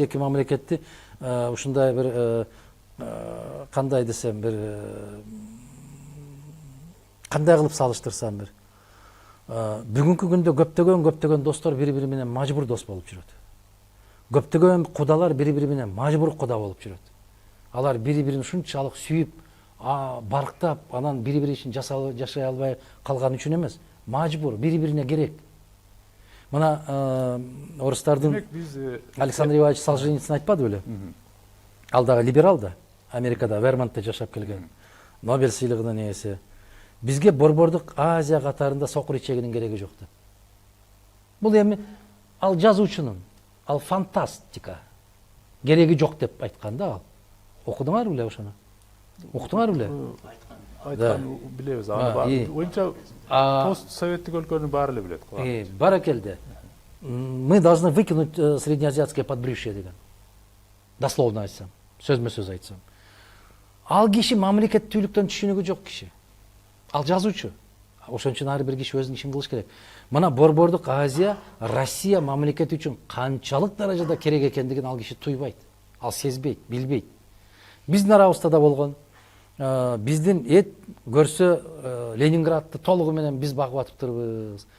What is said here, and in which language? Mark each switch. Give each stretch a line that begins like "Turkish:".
Kyrgyz: Эки мамлекетти ушундай бир кандай десем, бир кандай кылып салыштырсам, бир бүгүнкү күндө көптөгөн достор бири-бири менен мажбур дос болуп жүрөт. Көптөгөн кудалар бири-бири менен мажбур куда болуп жүрөт. Алар бири-бирин ушунчалык сүйүп, барктап, анан бири-бири ишин жашай албай калган үчүн эмес, мажбур, бири-бирине керек. Мына орустардын Демек, биз Александр Иванович Солженицын айтпады беле? Ал дагы либерал да, Америкада, Вермонтта жашап келген. Нобель сыйлыгынын ээси. Бизге Борбордук Азия катарында сокур ичегинин кереги жок деп. Бул эми ал жазуучунун, ал фантастика кереги жок деп айткан да ал. Окудуңар беле ошону? Уктуңар беле? айткан билебиз. Аны оюмча пост советтик өлкөнүн баары эле билет. Баракелде.
Russian: Мы должны выкинуть среднеазиатское подбрюшье
Kyrgyz: деген. Дословно айтсам, сөзмө-сөз айтсам. Ал киши мамлекеттүүлүктөн түшүнүгү жок киши. Ал жазуучу. Ошон үчүн ар бир киши өзүнүн ишин кылыш керек. Мына Борбордук Азия Россия мамлекети үчүн канчалык даражада керек экендигин ал киши туйбайт. Ал сезбейт, билбейт. Биздин арабызда да болгон. Биздин эт көрсө Ленинградты толугу менен биз багып атыптырбыз.